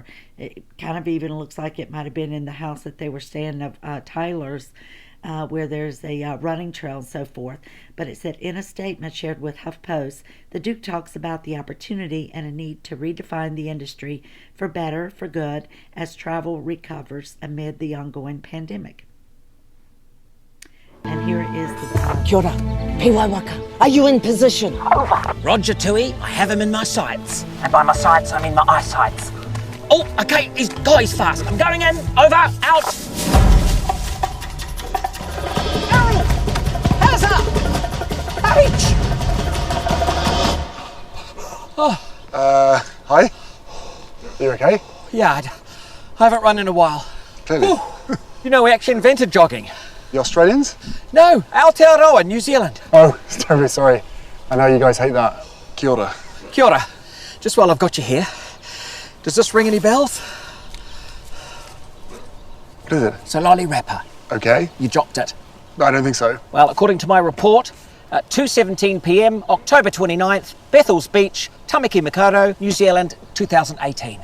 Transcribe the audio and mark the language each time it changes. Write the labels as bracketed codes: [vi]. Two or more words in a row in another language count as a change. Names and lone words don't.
[en] It kind of even looks like it might have been in the house that they were staying of Tyler's, where there's a running trail and so forth. But it said, in a statement shared with HuffPost, the Duke talks about the opportunity and a need to redefine the industry for better, for good, as travel recovers amid the ongoing pandemic. And here is the... [mi] Kia ora. Piwai waka. [en] Are you in position? Over. Roger, Tui. I have him in my sights. And by my sights, I mean my eyesights. Oh, okay. He's fast. I'm going in. Over. Out. Harry! Hands up! H! Oh. Hi. You okay? Yeah, I haven't run in a while. Clearly. You know, we actually invented jogging. The Australians? No, Aotearoa, New Zealand. Oh, terribly sorry. I know you guys hate that. [mi] Kia ora. Kia ora. [en] Just while I've got you here, does this ring any bells? What is it? It's a lolly wrapper. Okay. You dropped it. No, I don't think so. Well, according to my report, at 2:17 p.m, October 29th, Bethells Beach, Tamaki Makaurau, New Zealand, 2018.